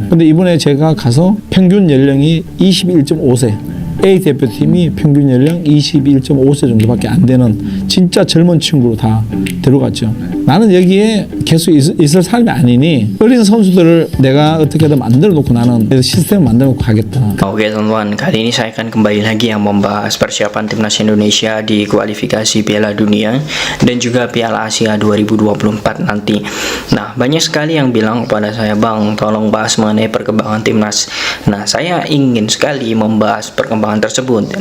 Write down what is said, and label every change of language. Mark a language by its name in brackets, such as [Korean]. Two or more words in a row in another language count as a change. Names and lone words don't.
[Korean] 근데 이번에 제가 가서 평균 연령이 21.5세. A 대표팀이 평균 연령 21.5세 정도밖에 안 되는 진짜 젊은 친구로 다 들어갔죠. 나는 여기에 계속 있을 사람이 아니니 어린 선수들을 내가 어떻게든 만들어 놓고 나는 시스템을 만들어 놓고 가겠다. [Indonesian] Oke teman-teman, kali ini saya akan kembali lagi yang membahas persiapan timnas Indonesia di kualifikasi Piala Dunia dan juga Piala Asia 2024 nanti. Nah, banyak sekali yang bilang kepada saya, Bang, tolong bahas mengenai perkembangan timnas. Nah, saya ingin sekali membahas perkembangan tersebut.